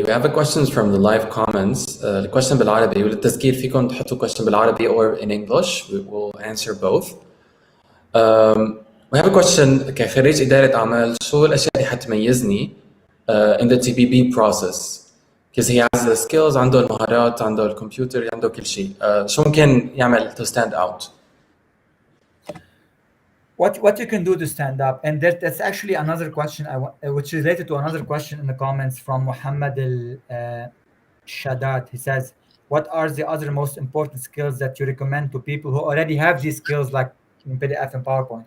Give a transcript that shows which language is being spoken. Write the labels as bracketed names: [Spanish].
[English] We have a questions from the live comments. The question بالعربي وللتذكير فيكم تحطوا question بالعربي or in English. We will answer both. We have a question كخريج إدارة أعمال شو الأشياء اللي حتميزني in the TBB process? Because he has the skills, عنده المهارات, عنده الكمبيوتر, عنده كل شيء. [Arabic] شو ممكن يعمل to stand out? [English] What you can do to stand up, and that's actually another question which is related to another question in the comments from Muhammad al Shadat. He says, what are the other most important skills that you recommend to people who already have these skills like in PDF and PowerPoint?